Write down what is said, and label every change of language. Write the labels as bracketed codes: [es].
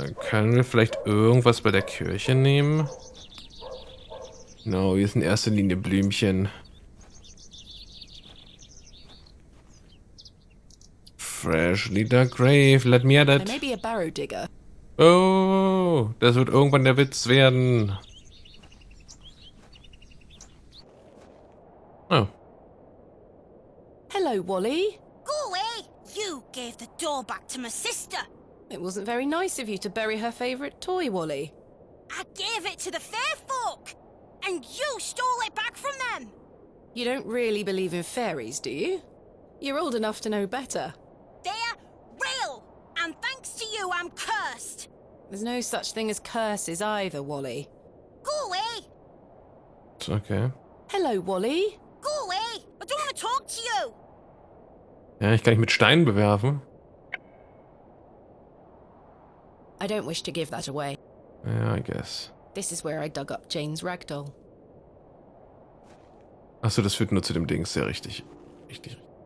[de] Können wir vielleicht irgendwas bei der Kirche nehmen? No, hier ist in erster Linie Blümchen. [en] Freshly dug grave, let me at it. There may be a barrow digger. [de] Oh, das wird irgendwann der Witz werden. Oh. [en] Hello, Wally. Go away! You gave the door back to my sister. It wasn't very nice of you to bury her favourite toy, Wally. I gave it to the fair folk, and you stole it back from them. You don't really believe in fairies, do you? You're old enough to know better. They're real, and thanks to you, I'm cursed. There's no such thing as curses either, Wally. Go away! Okay. Hello, Wally. Go away! I don't want to talk to you. [de] Ja, ich kann dich mit Steinen bewerfen. [en] I don't wish to give that away. Ja, I guess. This is where I dug up Jane's ragdoll. [de] Achso, das führt nur zu dem Ding, sehr richtig. Richtig.